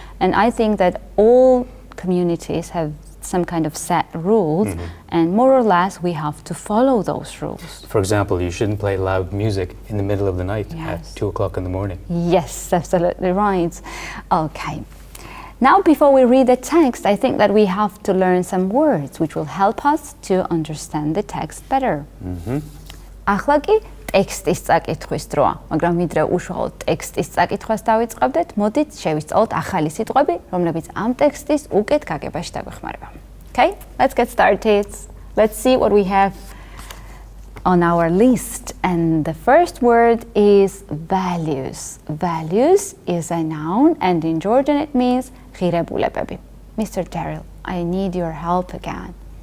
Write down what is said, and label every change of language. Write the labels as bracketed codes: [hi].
[en] And I think that all communities have some kind of set rules, and more or less we have to follow those rules. For example, you shouldn't play loud music in the middle of the night at 2 o'clock in the morning. Yes, absolutely right. Okay. Now, before we read the text, I think that we have to learn some words which will help us to understand the text better. [ka] Ახლაკი ტექსტის წაკითხვის დროა, მაგრამ ვიდრე უშუალოდ ტექსტის წაკითხვას დავიწყებდეთ, მოდით შევისწავლოთ ახალი სიტყვები, რომლებიც ამ ტექსტის უკეთ გაგებაში დაგვეხმარება. [en] Okay, let's get started. Let's see what we have on our list. And the first word is values. Values is a noun, and in Georgian it means ღირებულებები. Mr. Daryl, I need your help again.